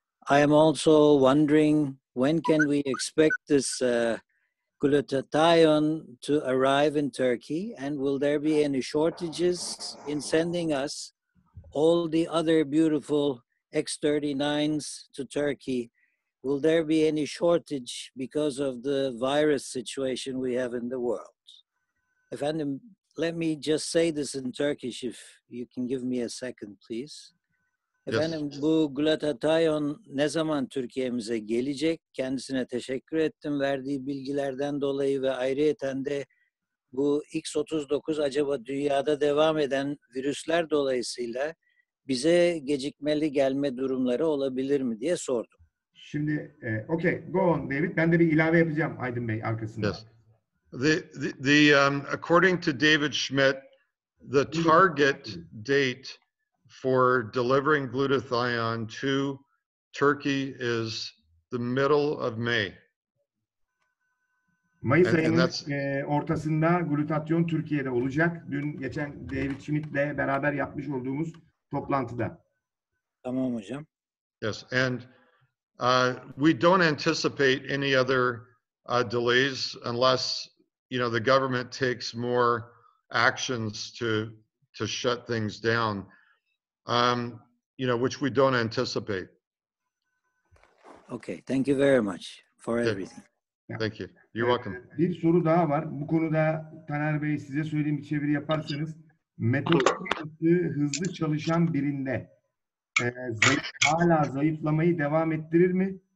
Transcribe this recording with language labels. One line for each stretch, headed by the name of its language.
English: I am also wondering, when can we expect this glutathione to arrive in Turkey, and will there be any shortages in sending us all the other beautiful X39s to Turkey? Will there be any shortage because of the virus situation we have in the world? Efendim, let me just say this in Turkish, if you can give me a second, please.
Turkish: Efendim, bu glutathione ne zaman Türkiye'mize gelecek? Kendisine teşekkür ettim verdiği bilgilerden dolayı ve ayrıyeten de bu X39 acaba dünyada devam eden virüsler dolayısıyla bize gecikmeli gelme durumları olabilir mi diye sordum. Şimdi,
English: okay, go on David.
Turkish: Ben de bir ilave yapacağım Aydın Bey arkasında.
English: Yes. According to David Schmidt, the target date for delivering glutathione to Turkey is the middle of May.
Turkish: Mayıs
English: And
Turkish: ayının
English: that's
Turkish: ortasında glutatyon Türkiye'de olacak. Dün geçen David Schmidt'le beraber yapmış olduğumuz toplantıda. Tamam hocam.
English: yes, and we don't anticipate any other delays unless the government takes more actions to shut things down. Which we don't anticipate. Okay, thank you very much for Okay. everything. Thank you. You're welcome.
Turkish: Bir soru daha var. Bu konuda Taner Bey size söyleyeyim, bir çeviri yaparsanız, metodolojisi hızlı çalışan birinde hala zayıflamayı devam ettirir mi?